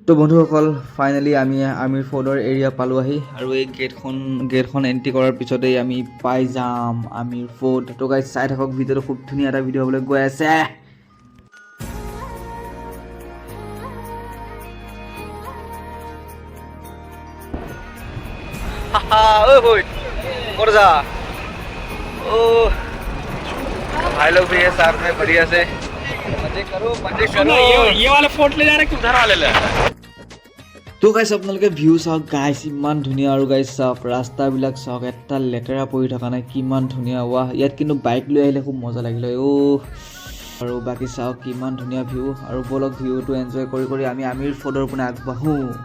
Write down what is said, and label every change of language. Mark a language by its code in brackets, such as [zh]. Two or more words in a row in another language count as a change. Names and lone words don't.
[as] তো বন্ধুসকল ফাইনেলি আমি আমিৰ ফ'ৰ্ডৰ এৰিয়া পালোঁ আহি আৰু এই গেটখন এণ্ট্ৰি কৰাৰ পিছতেই আমি পাই যাম আমিৰ ফ'ৰ্ড। তো গাইজ চাই থাকক ভিডিঅ'টো, খুব ধুনীয়া এটা ভিডিঅ' হ'বলৈ গৈ আছে। [hi] भाई लोग भी है साथ में, बढ़िया से मजे करो मजे करो। ये वाला फोर्ट ले जा रहे कि उधर वाले ले जा रहे? [as] তো গাইছ আপোনালোকে ভিউ চাওক গাইছ, ইমান ধুনীয়া। আৰু গাইছ চাওক ৰাস্তাবিলাক চাওক, এটা লেতেৰা পৰি থকা নাই, কিমান ধুনীয়া। ৱাহ, ইয়াত কিন্তু বাইক লৈ আহিলে খুব মজা লাগিলে আৰু বাকী চাওক কিমান ধুনীয়া ভিউ। আৰু বলক ভিউটো এনজয় কৰি কৰি আমি আমিৰ ফ'ৰ্ডৰ পিনে আগবাঢ়োঁ।